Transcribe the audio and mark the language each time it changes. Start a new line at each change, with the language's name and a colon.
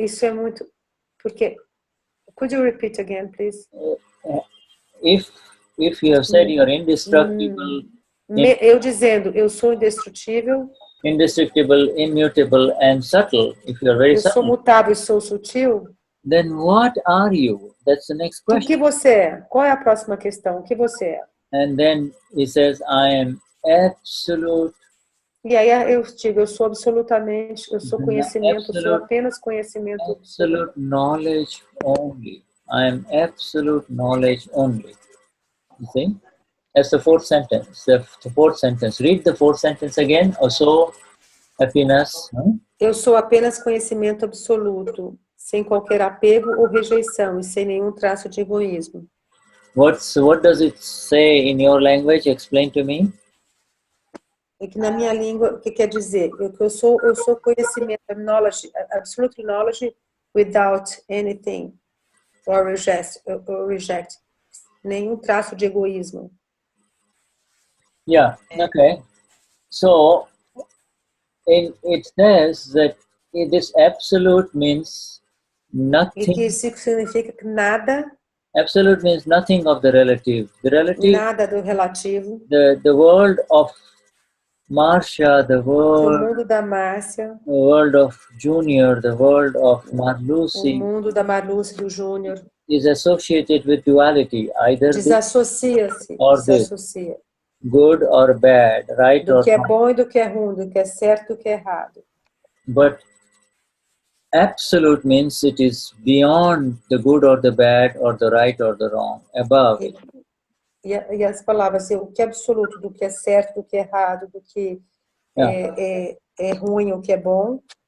Portuguese: Isso é muito, porque,
English: could you repeat again, please? If you have said you're indestructible.
Portuguese: Eu dizendo, eu sou indestrutível.
English: Indestructible, immutable, and subtle. If you're very subtle.
Portuguese: Eu sou mutável e sou sutil.
English: Then what are you? That's the next question.
Portuguese: O que você é? Qual é a próxima questão? O que você é?
English: And then he says, I am absolute.
Portuguese: E aí eu digo, eu sou absolutamente, eu sou conhecimento, eu sou apenas conhecimento.
English: Absolute knowledge only. I am absolute knowledge only. You see? That's the fourth sentence. The fourth sentence. Read the fourth sentence again. Also, happiness.
Portuguese: Eu sou apenas conhecimento absoluto, sem qualquer apego ou rejeição e sem nenhum traço de egoísmo.
English: What does it say in your language? Explain to me.
Portuguese: É que na minha língua, o que quer dizer? Eu sou conhecimento,
English: knowledge, absolute knowledge without anything or reject.
Portuguese: Nenhum traço de egoísmo.
English: Yeah, okay. So, it says that this absolute means nothing.
Portuguese: E que isso significa que nada.
English: Absolute means nothing of the relative. The relative.
Portuguese: Nada do relativo.
English: The world of Marcia, the world.
Portuguese: O mundo da Marcia.
English: The world of Junior, the world of Marluce.
Portuguese: O mundo da Marluce, do Júnior.
English: Is associated with duality, either
Portuguese: desassocia-se,
English: or
Portuguese: desassocia.
English: Good or bad, right
Portuguese: do
English: or
Portuguese: que é
English: wrong.
Portuguese: bom e do que é ruim, do que é certo e do que é errado.
English: But absolute means it is beyond the good or the bad or the right or the wrong, above it.
Portuguese: E as palavras, assim, o que é absoluto, do que é certo, do que é errado, do que é ruim, o que é bom.